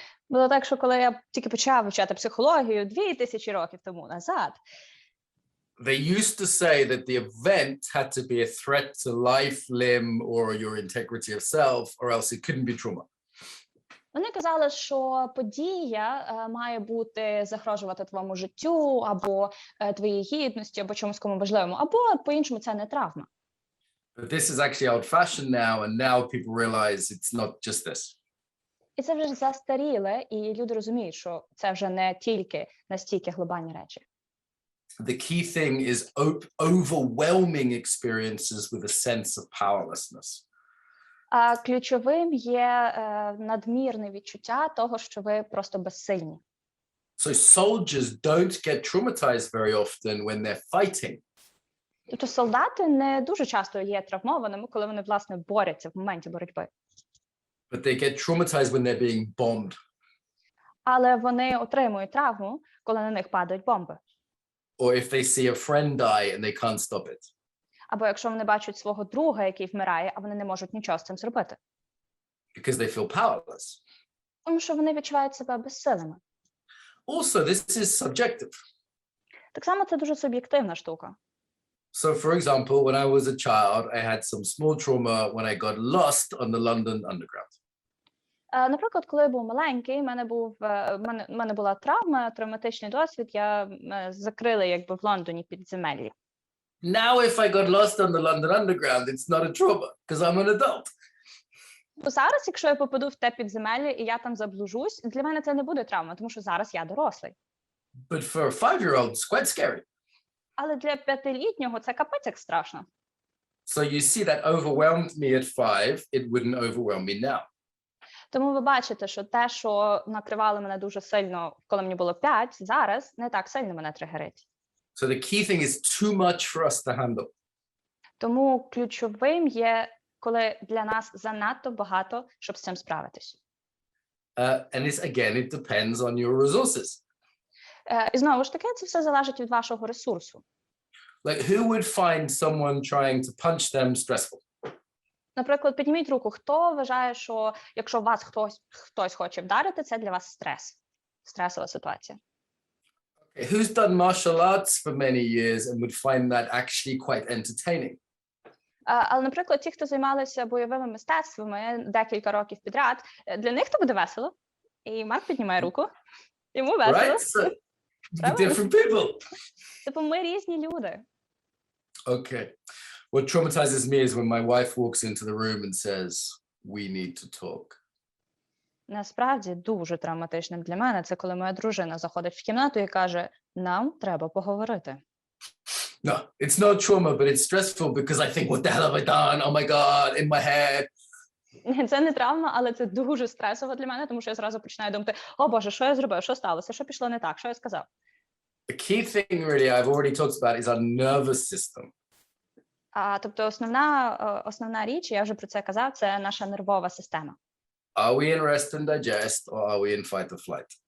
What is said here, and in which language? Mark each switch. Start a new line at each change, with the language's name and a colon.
Ukrainian: Було так, що коли я тільки почав вивчати психологію 2000 років тому назад.
English: They used to say that the event had to be a threat to life, limb, or your integrity of self, or else it couldn't be trauma.
Ukrainian: Вони казали, що подія має бути загрожувати твоєму життю, або твоїй гідності, або чомусь кому важливому, або по-іншому це не травма.
English: But this is actually old-fashioned now, and now people realize it's not just this.
Ukrainian: І це вже застаріле, і люди розуміють, що це вже не тільки настільки глобальні речі.
English: The key thing is overwhelming experiences with a sense of powerlessness.
Ukrainian: А ключовим є надмірне відчуття того, що ви просто безсильні.
English: So soldiers don't get traumatized very often when they're fighting.
Ukrainian: Тобто солдати не дуже часто є травмованими, коли вони, власне, борються в моменті боротьби.
English: But they get traumatized when they're being bombed.
Ukrainian: Але вони отримують травму, коли на них падають бомби.
English: Or if they see a friend die and they can't stop it.
Ukrainian: Або якщо вони бачать свого друга, який вмирає, а вони не можуть нічого з цим зробити.
English: Because they feel powerless.
Ukrainian: Тому що вони відчувають себе безсилими.
English: Also, this is subjective.
Ukrainian: Так само це дуже суб'єктивна штука.
English: So, for example, when I was a child, I had some small trauma when I got lost on the London Underground.
Ukrainian: Наприклад, коли я був маленький, в мене була травма, травматичний досвід, я закрили якби в Лондоні підземеллі.
English: Now, if I got lost on the London Underground, it's not a trauma, because I'm an adult.
Ukrainian: Зараз, якщо я попаду в те підземелля і я там заблужусь, для мене це не буде травма, тому що зараз я дорослий.
English: But for a 5-year-old, it's quite scary.
Ukrainian: Але для 5-літнього це капець як страшно.
English: So you see that overwhelmed me at 5, it wouldn't overwhelm me now.
Ukrainian: Тому ви бачите, що те, що накривало мене дуже сильно, коли мені було 5, зараз не так сильно мене тригерить.
English: So the key thing is too much for us to handle.
Ukrainian: Тому ключовим є, коли для нас занадто багато, щоб з цим справитись.
English: And it depends on your resources.
Ukrainian: І знову ж таки, це все залежить від вашого ресурсу.
English: Like, who would find someone trying to punch them stressful?
Ukrainian: Наприклад, підніміть руку, хто вважає, що якщо вас хтось хоче вдарити, це для вас стресова ситуація.
English: Okay, who's done martial arts for many years and would find that actually quite entertaining?
Ukrainian: Але, наприклад, ті, хто займалися бойовими мистецтвами декілька років підряд, для них то буде весело. І Марк піднімає руку. Йому весело.
English: Right? So,
Ukrainian: Правильно?
English: different people.
Ukrainian: Типу, ми різні люди.
English: Okay. What traumatizes me is when my wife walks into the room and says, "We need to talk."
Ukrainian: Насправді, дуже травматичним для мене це коли моя дружина заходить в кімнату і каже, нам треба поговорити.
English: No, it's not trauma, but it's stressful because I think, what the hell have I done? Oh my God, in my head.
Ukrainian: Це не травма, але це дуже стресово для мене, тому що я зразу починаю думати, о Боже, що я зробив, що сталося, що пішло не так, що я сказав.
English: The key thing really I've already talked about is our nervous system.
Ukrainian: Тобто основна річ, я вже про це казав, це наша нервова система.
English: Are we in rest and digest, or are we in fight or flight?